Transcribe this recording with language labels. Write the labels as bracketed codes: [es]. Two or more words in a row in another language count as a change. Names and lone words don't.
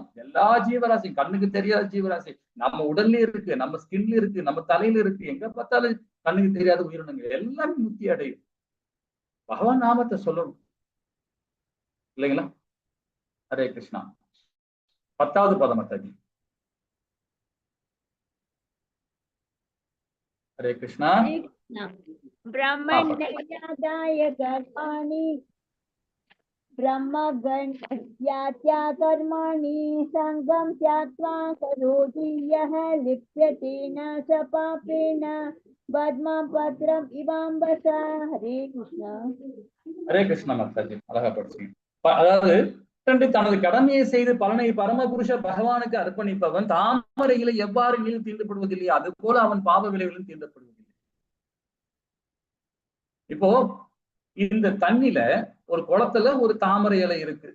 [ta] எல்லா ஜீவராசியும், கண்ணுக்கு தெரியாத ஜீவராசி நம்ம உடல்ல இருக்கு, நம்ம ஸ்கின்ல இருக்கு, நம்ம தலையில இருக்கு, எங்க பார்த்தாலும் கண்ணுக்கு தெரியாத உயிரினங்கள் எல்லாமே முக்தி அடையும். பகவான் நாமத்தை சொல்லணும் இல்லைங்களா? ஹரே கிருஷ்ணா. 10வது பதம் அத்தாஜி. ஹரே கிருஷ்ணா. [sa] ब्रह्मण्यादाय कर्माणि ब्रह्मगण्यात्या कर्माणि संगम त्याक्त्वा करोति यः लिप्यते न स पापेन पद्मपत्रम् इवाम्बसा. [ta] हरे कृष्णा. ஹரே கிருஷ்ணா மாதாஜி, அழகா படிச்சீங்க. அதாவது தனது கடமையை செய்து பலனை பரமபுருஷ பகவானுக்கு அர்ப்பணிப்பவன் தாமரையில எவ்வாறு நீர் தீண்டப்படுவதில்லையோ அது போல அவன் பாவ விளைவுகளும் தீண்டப்படுவதில்லை. இப்போ இந்த தண்ணில ஒரு குளத்துல ஒரு தாமரை இலை இருக்கு.